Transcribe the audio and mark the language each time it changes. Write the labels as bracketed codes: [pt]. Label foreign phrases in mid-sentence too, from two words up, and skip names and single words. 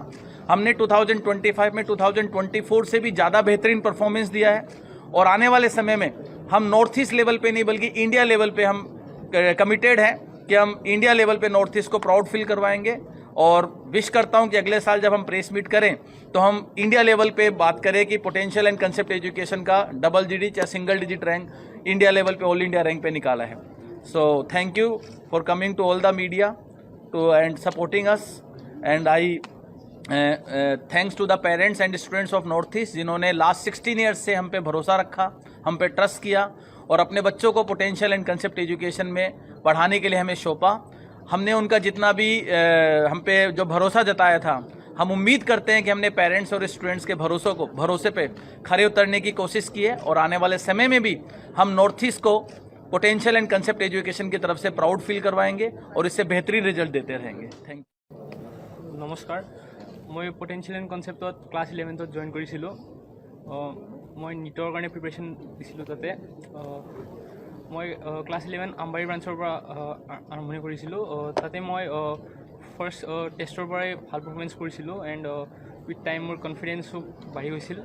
[hi] हमने 2025 में 2024 से भी ज़्यादा बेहतरीन परफॉर्मेंस दिया है और आने वाले समय में हम [en] North East level [hi] पे नहीं बल्कि [en] India level [hi] पे हम कमिटेड हैं कि हम [en] India level [hi] पे नॉर्थ ईस्ट को [en] proud feel [hi] करवाएंगे और विश करता हूं कि अगले साल जब हम [en] press meet [hi] करें तो हम [en] India level [hi] पे बात करें कि पोटेंशियल एंड कंसेप्ट एजुकेशन का [en] double digit [hi] या [en] single digit rank India level [hi] पे [en] All India Rank [hi] पे निकाला है. [en] so thank you for coming to all the media to and supporting us and I thanks to the parents and students of North East [hi] जिन्होंने लास्ट 16 ईयर्स से हम पे भरोसा रखा, हम पे ट्रस्ट किया और अपने बच्चों को पोटेंशियल एंड कंसेप्ट एजुकेशन में पढ़ाने के लिए हमें सौंपा. हमने उनका जितना भी हम पे जो भरोसा जताया था, हम उम्मीद करते हैं कि हमने पेरेंट्स और स्टूडेंट्स के भरोसे पे खरे उतरने की कोशिश की है और आने वाले समय में भी हम नॉर्थ ईस्ट को पोटेंशियल एंड कंसेप्ट एजुकेशन की तरफ से [en] proud feel [hi] करवाएंगे और इससे बेहतरीन रिजल्ट देते रहेंगे. [en] thank you. [as] নমস্কাৰ, মই পটেঞ্চিয়েল এণ্ড কনচেপ্টত ক্লাছ 11th জইন কৰিছিলোঁ. মই নীটৰ কাৰণে প্ৰিপেৰেশ্যন দিছিলোঁ. তাতে মই ক্লাছ 11 আমবাৰী ব্ৰাঞ্চৰ পৰা আৰম্ভণি কৰিছিলোঁ. তাতে মই ফাৰ্ষ্ট টেষ্টৰ পৰাই ভাল পাৰফৰ্মেঞ্চ কৰিছিলোঁ [en] and with time [as] মোৰ কনফিডেঞ্চো বাঢ়ি গৈছিল.